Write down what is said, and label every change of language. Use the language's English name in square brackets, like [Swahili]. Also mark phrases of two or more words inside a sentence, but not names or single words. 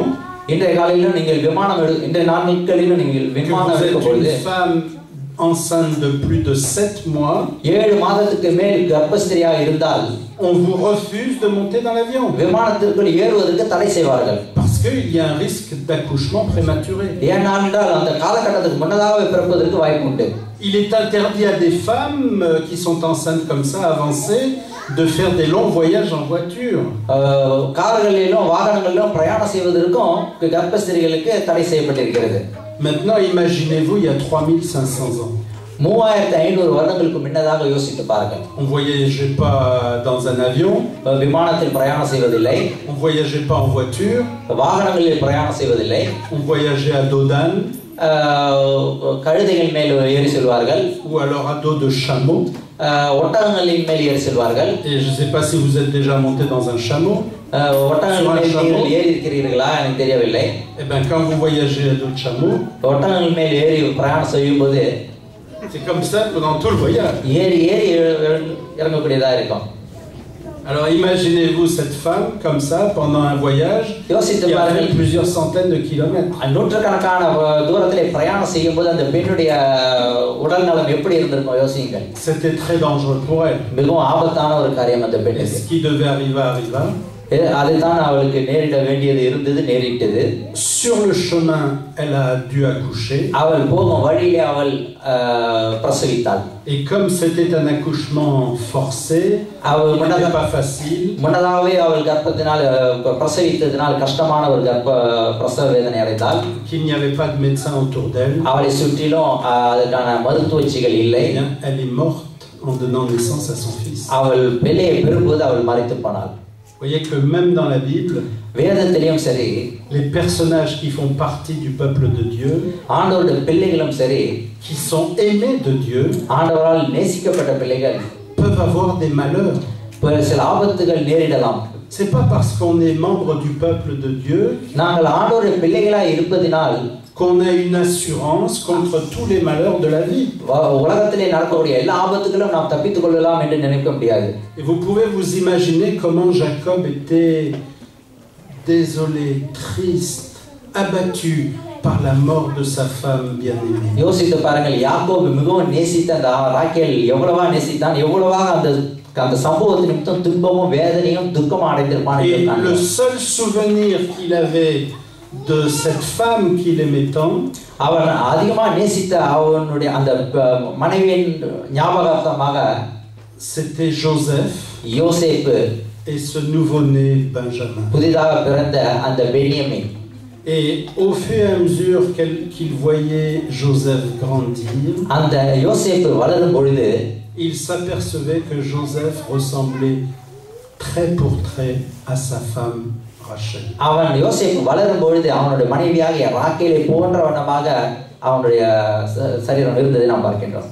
[Tamil] இன்றைய காலையிலும் நீங்கள் விமானம் இன்றைய நாட்களிலும் நீங்கள் விமானம் எடுக்கும் பொழுது [French] une femme enceinte de plus de 7 mois, [Tamil] 7 மாதத்துக்கு மேல் கர்ப்பஸ்திரியாக இருந்தால் [French] on vous refuse de monter dans l'avion. [Tamil] விமானத்திற்குள் ஏறுவதற்கு தடை செய்வார்கள். [French] Parce qu'il y a un risque d'accouchement prématuré. [Tamil] ஏனென்றால் அந்த காலகட்டத்துக்கு முன்னதாகவே பிறப்பதற்கு வாய்ப்பு உண்டு. [French] Il est interdit à des femmes qui sont enceintes comme ça, avancées, de faire des longs voyages en voiture. [Tamil] கார்களிலும் வாகனங்களிலும் பிரயாணம் செய்வதற்கும் கர்ப்பஸ்திரிகளுக்கு தடை செய்யப்பட்டிருக்கிறது. [French] Maintenant, imaginez-vous, il y a 3500 ans. [Tamil] 3500 வருடங்களுக்கு முன்னதாக யோசித்து பாருங்கள். [French] On voyageait pas dans un avion. [Tamil] விமானத்தில் பிரயாணம் செய்வதில்லை. [French] On voyageait pas en voiture. [Tamil] வாகனங்களில் பிரயாணம் செய்வதில்லை. [French] On voyageait à dos d'âne. [Tamil] கழுதைகள் மேல் ஏறி செல்வார்கள். [French] Ou alors à dos de chameau. [Tamil] ஒட்டகங்களின் மேல் ஏறி செல்வார்கள். [French] Et je sais pas si vous êtes déjà monté dans un chameau. [Tamil] ஒட்டகங்கள் மேல் ஏறி இருக்கிறீர்களா எனக்கு தெரியவில்லை. [French] Eh ben quand vous voyagez à dos de chameau, [Tamil] ஒட்டகங்கள் மேல் ஏறி பிரயாணம் செய்யும்போது [French] c'est comme ça pendant tout le voyage. [Tamil] ஏறி இறங்கக்கூடியதா இருக்கும். [French] Alors imaginez-vous cette femme comme ça pendant un voyage qui a fait plusieurs centaines de kilomètres. [Tamil] நூற்றுக்கணக்கான தூரத்திலே பிரயாணம் செய்யும்போது அந்த பெண்ணுடைய உடல் நலம் எப்படி இருந்திருக்கும் யோசியுங்கள். [French] C'était très dangereux pour elle. [Tamil] மிகவும் ஆபத்தான ஒரு காரியம் அந்த பெண்ணுக்கு. [French] Ce qui devait arriver arriva. [Tamil] அதைத்தான் அவளுக்கு நேரிட வேண்டியது இருந்தது, நேரிட்டது. [French] Sur le chemin, elle a dû accoucher. [Tamil] அவள் போகும் வழியிலே அவள் பிரசவித்தாள். [French] Et comme c'était un accouchement forcé, il n'était pas facile. [Tamil] முன்னதாகவே அவள் கர்ப்பத்தினால் பிரசவித்ததினால் கஷ்டமான ஒரு பிரசவ வேதனை அடைந்தாள். [French] Qu'il n'y avait pas de médecin autour d'elle. [Tamil] அவளை சுற்றிலும் அதற்கான மருத்துவச்சிகள் இல்லை. [French] Elle est morte en donnant naissance à son fils. [Tamil] அவள் பிள்ளையை பெறும்போது அவள் மரித்து போனாள். [French] Vous voyez que même dans la Bible, [Tamil] வேதத்திலும் சரி, [French] les personnages qui font partie du peuple de Dieu, [Tamil] ஆண்டவருடைய பிள்ளைகளும் சரி, [French] qui sont aimés de Dieu, [Tamil] ஆண்டவரால் நேசிக்கப்பட்ட பிள்ளைகள் [French] peuvent avoir des malheurs. [Tamil] சில ஆபத்துகள் நேரிடலாம். [French] C'est pas parce qu'on est membre du peuple de Dieu [Tamil] நாங்கள் ஆண்டவருடைய பிள்ளைகளாய் இருப்பதினால் [French] qu'on a une assurance contre tous les malheurs de la vie. [Tamil] உலகத்திலே நடக்கக்கூடிய எல்லா ஆபத்துகளும் நாம் தப்பித்துக் கொள்ளலாம் என்று நினைக்க முடியாது. [French] Et vous pouvez vous imaginer comment Jacob était désolé, triste, abattu par la mort de sa femme bien-aimée. [Tamil] யோசித்து பாருங்கள், யாக்கோபு மிகவும் நேசித்த அந்த ராகேல் எவ்வளவா நேசித்தான், எவ்வளவா அந்த சம்பவத்தின் நிமித்தம் துன்பமும் வேதனையும் துக்கமும் அடைந்திருப்பான். [French] Et le seul souvenir qu'il avait de cette femme qu'il aimait tant, [Tamil] அவன் அதிகமா நேசித்த அவனுடைய அந்த மனைவியின் ஞாபகார்த்தமாக [French] c'était Joseph, [Tamil] யோசேப்பு [French] et ce nouveau-né Benjamin. [Tamil] புதிதாக பிறந்த அந்த பென்யமீன். [French] Et au fur et à mesure qu'il voyait Joseph grandir, [Tamil] அந்த யோசேப்பு வளரும் பொழுது [French] il s'apercevait que Joseph ressemblait trait pour trait à sa femme Rachel. [Tamil] அவன் யோசேப்பு வளரும் பொழுது அவனுடைய மனைவியாகிய ராகேலை போன்றவனமாக அவனுடைய சரீரம் இருந்ததை நாம் பார்க்கின்றோம்.